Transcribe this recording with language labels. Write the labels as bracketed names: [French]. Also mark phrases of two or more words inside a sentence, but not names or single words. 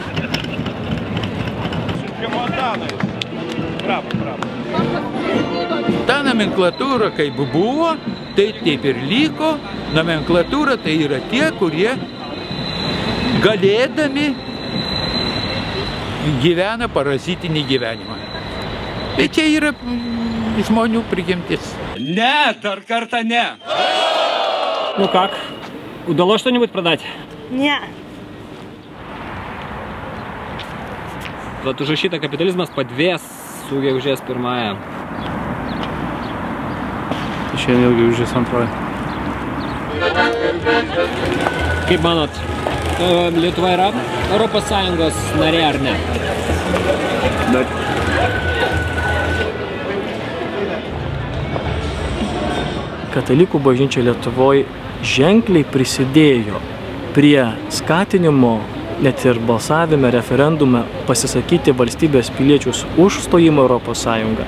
[Lithuanian] Ta nomenklatūra kaip buvo, tai taip ir liko. Nomenklatūra tai yra tie, kurie galėdami gyvena parazitinį gyvenimą. Tai čia yra žmonių prigimtis. Не, dar kartą не. [Russian] Ну как? Удалось что-нибудь продать? Не. Вот уже [Lithuanian] šitą kapitalizmas padvės su gegužės 1. Šiandien jau gegužės 2. Kaip manot, Lietuva yra Europos Sąjungos narė ar ne? Katalikų bažnyčia Lietuvoje ženkliai prisidėjo prie skatinimo, net ir balsavime, referendume pasisakyti valstybės piliečius už stojimą Europos Sąjungą.